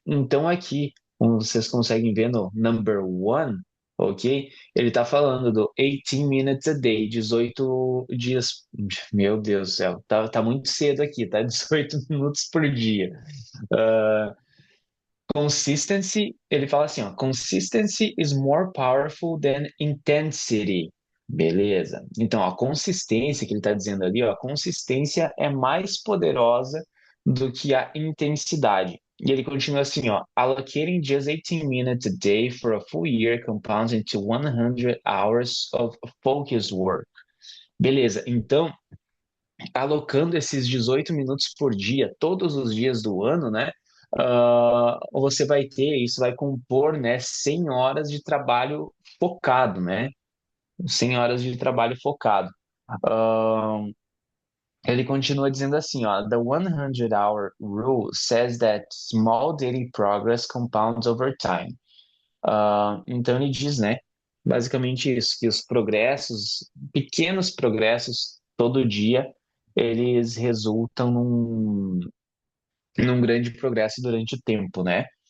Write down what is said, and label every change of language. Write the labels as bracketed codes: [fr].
[pt] Então aqui, como vocês conseguem ver no number one, ok? Ele está falando do [en] 18 minutes a day, [pt] 18 dias. Meu Deus do céu, tá muito cedo aqui, tá? 18 minutos por dia. [en] Uh, Consistency, [pt] ele fala assim, ó, [en] consistency is more powerful than intensity. [pt] Beleza. Então, a consistência que ele está dizendo ali, ó, a consistência é mais poderosa do que a intensidade. E ele continua assim, ó, [en] allocating just 18 minutes a day for a full year compounds into 100 hours of focused work. [pt] Beleza. Então, alocando esses 18 minutos por dia, todos os dias do ano, né? Você vai ter, isso vai compor, né, 100 horas de trabalho focado, né? 100 horas de trabalho focado. Ah, ele continua dizendo assim, ó, [en] The 100-hour rule says that small daily progress compounds over time. [pt] Então ele diz, né, basicamente isso, que os progressos, pequenos progressos todo dia, eles resultam num grande progresso durante o tempo, né?